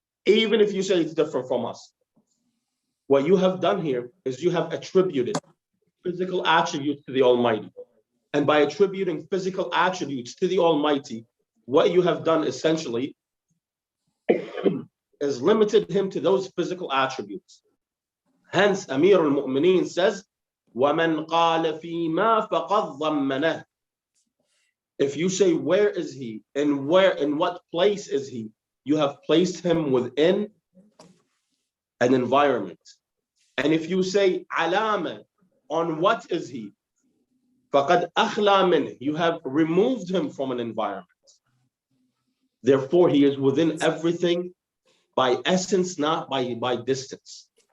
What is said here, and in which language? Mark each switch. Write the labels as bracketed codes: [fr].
[en] Even if you say it's different from us, what you have done here is you have attributed physical attributes to the Almighty. And by attributing physical attributes to the Almighty, what you have done essentially is limited him to those physical attributes. Hence, Amir al-Mu'mineen says, [ar] وَمَنْ قَالَ فِي مَا فَقَدْ ضَمَّنَهُ. [en] If you say, where is he? And where, in what place is he? You have placed him within an environment. And if you say, alama, on what is he? [ar] فَقَدْ أَخْلَى مِنْهُ. [en] You have removed him from an environment. Therefore, he is within everything by essence, not by distance.